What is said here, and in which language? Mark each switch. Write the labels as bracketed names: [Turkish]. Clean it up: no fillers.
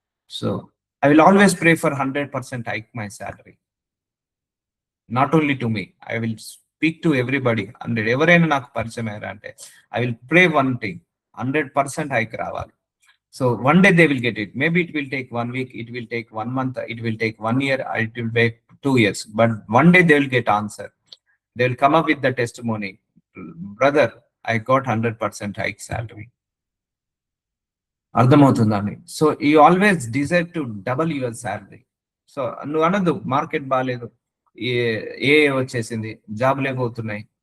[English] So I will always pray for 100% hike my salary, not only to me, I will speak to everybody. [Telugu] 100 ఎవరైనా నాకు పరిచయం అయ్యారా అంటే [English] I will pray one thing, [Telugu] 100% hike రావాలి. [English] So one day they will get it. Maybe it will take 1 week, it will take 1 month, it will take 1 year, it will take 2 years, but one day they will get answer. They will come up with the testimony, brother I got 100% hike salary. [Telugu] అర్థమవుతుందండి. [English] So you always desire to double your salary. [Telugu] So నువ్వు అనద్దు market బాగాలేదు, ఏ వచ్చేసింది, జాబులే పోతున్నాయి.